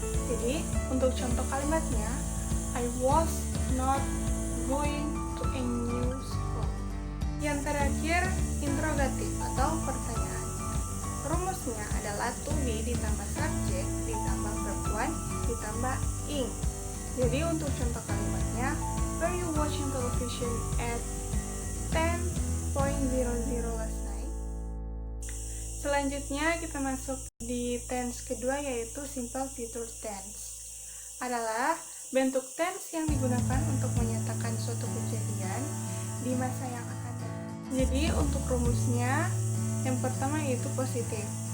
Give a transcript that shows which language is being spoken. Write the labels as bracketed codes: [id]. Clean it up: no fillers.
[id] Jadi untuk contoh kalimatnya, [en] I was not going to a new school. [id] Yang terakhir interrogatif atau pertanyaan. Rumusnya adalah to be ditambah subjek ditambah verb one ditambah ing. Jadi untuk contoh kalimatnya, [en] were you watching television at 10:00 last night? [id] Selanjutnya kita masuk di tense kedua yaitu simple future tense. Adalah bentuk tense yang digunakan untuk menyatakan suatu kejadian di masa yang akan datang. Jadi untuk rumusnya yang pertama yaitu positif.